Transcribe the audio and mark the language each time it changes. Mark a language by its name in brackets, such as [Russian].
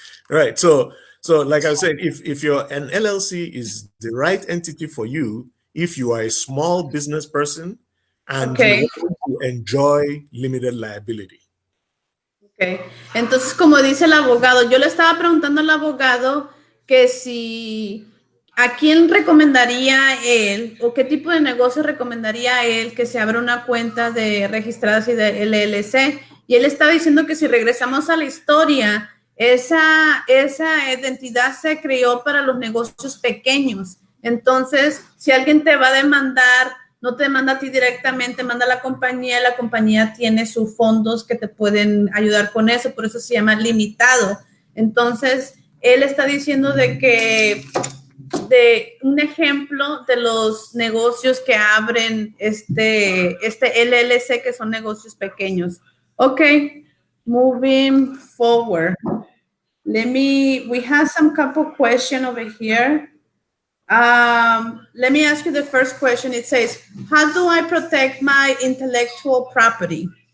[English] Right. So like I said, if you're an LLC is the right entity for you, if you are a small business person and you Okay. want to enjoy limited liability. Okay. [Spanish] Entonces, como dice el abogado, yo le estaba preguntando al abogado que si a quién recomendaría él o qué tipo de negocio recomendaría él que se abra una cuenta de registrada así de LLC. Y él estaba diciendo que si regresamos a la historia, esa identidad se creó para los negocios pequeños. Entonces, si alguien te va a demandar, no te manda a ti directamente, manda a la compañía tiene sus fondos que te pueden ayudar con eso, por eso se llama limitado. Entonces, él está diciendo de un ejemplo de los negocios que abren este LLC, que son negocios pequeños. [English] Ok, moving forward. We have some couple questions over here. Let me ask you the first question. It says, how do I protect my intellectual property?